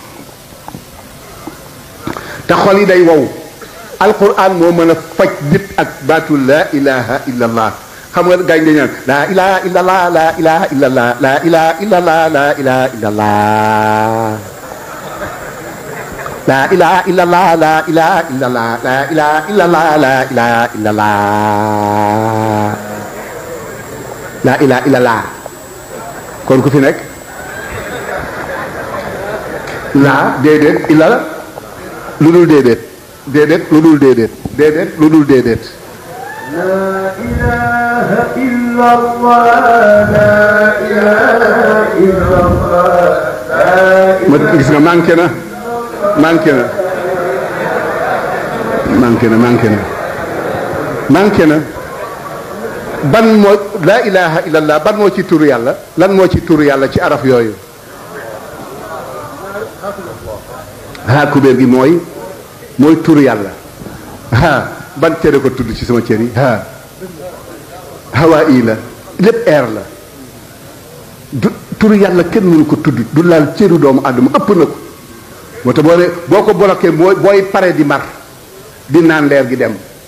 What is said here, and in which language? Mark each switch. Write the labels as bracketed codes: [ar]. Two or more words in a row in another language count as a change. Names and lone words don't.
[wo] te xol yi day wow alquran moo mën a faj nit ak baatu [ar] لا إله إلا الله [wo] xam nga gaañ dañu naan [ar] لا إله إلا الله لا إله إلا الله لا إله إلا الله لا إله إلا الله لا إله إلا الله لا إله إلا الله لا إله إلا الله لا إله إلا الله لا إله إلا الله [wo] kon ku fi nekk laa déedéet illa lu dul déedéet déedéet lu dul déedéet déedéet lu dul déedéet [ar] لا إله إلا الله لا إله إلا الله [wo] ma gis nga manqué na manqué na manqué na manqué na manqué na ban moo [ar] لا إله إلا الله [wo] ban moo ci turu yàlla lan moo ci turu yàlla ci araf yooyu haa kubéer gi mooy turu yàlla haa ban cere ko tudd ci sama cër yi haa hawaa ii la lépp air la du turu yàlla kenn mënu ko tudd du laal cëru doomu àddama ëpp na ko moo tax boo ko bloqué booy pare di mar di naan leer gi dem